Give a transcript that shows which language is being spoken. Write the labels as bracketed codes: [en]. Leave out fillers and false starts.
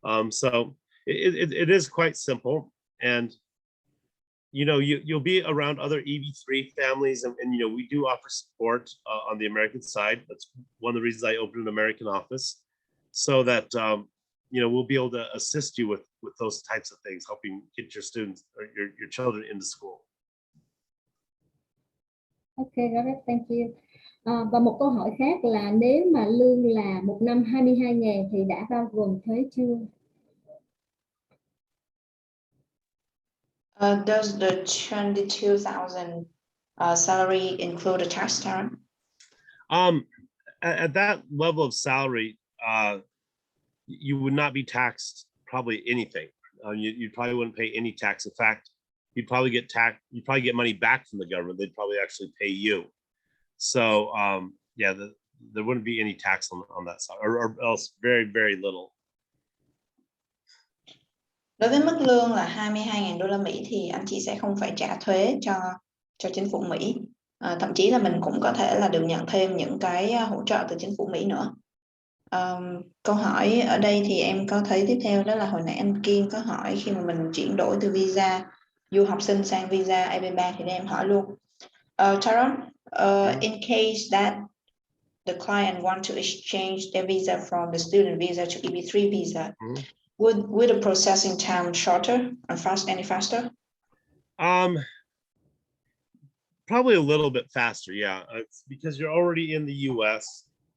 [en] So it is quite simple. And you know, you'll be around other EB3 families, and you know, we do offer support on the American side. That's one of the reasons I opened an American office, so that you know, we'll be able to assist you with those types of things, helping get your students or your children into school. Okay, got it. Thank you. [vi] Và một câu hỏi khác là nếu mà lương là một năm 22.000 thì đã bao gồm thuế chưa? [en] Does the 22,000 salary include a tax term? At that level of salary, you would not be taxed probably anything. You probably wouldn't pay any tax. In fact, you'd probably get money back from the government. They'd probably actually pay you. So yeah, there wouldn't be any tax on that side, or else very, very little. [vi] Đối với mức lương là 22.000 đô la Mỹ thì anh chị sẽ không phải trả thuế cho chính phủ Mỹ. Thậm chí là mình cũng có thể là được nhận thêm những cái hỗ trợ từ chính phủ Mỹ nữa. Câu hỏi ở đây thì em có thấy tiếp theo, đó là hồi nãy anh Kiên có hỏi khi mà mình chuyển đổi từ visa du học sinh sang visa EB3 thì em hỏi luôn. [en] Taron, in case that the client want to exchange their visa from the student visa to EB3 visa, would the processing time shorter and any faster? Probably a little bit faster, yeah. It's because you're already in the U.S.